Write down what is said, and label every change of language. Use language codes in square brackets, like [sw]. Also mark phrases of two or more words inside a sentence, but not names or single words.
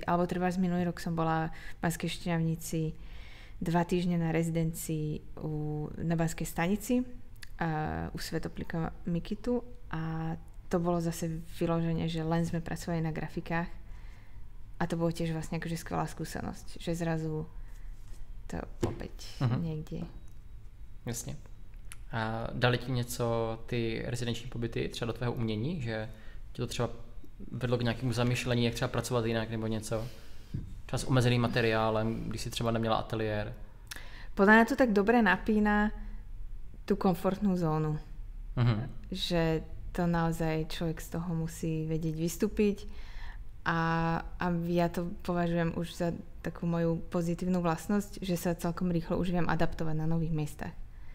[sk] Alebo treba z minulý rok som bola v Banskej Štiavnici 2 týždne na rezidencii na Banskej stanici u Svetoplika Mikitu a to bolo zase vyloženie, že len sme pracovali na grafikách a to bolo tiež vlastne akože skvelá skúsenosť, že zrazu to opäť niekde. [cs] Jasně. A dali ti něco ty rezidenční pobyty třeba do tvého umění, že ti to třeba vedlo k nějakému zamyšlení, jak třeba pracovat jinak nebo něco? Třeba s omezeným materiálem, když si třeba neměla ateliér? [sk] Podľa mňa to tak dobre napína tú komfortnú zónu. Že to naozaj človek z toho musí vedieť vystúpiť a ja to považujem už za takú moju pozitívnu vlastnosť, že sa celkom rýchlo už viem adaptovať na nových miestach.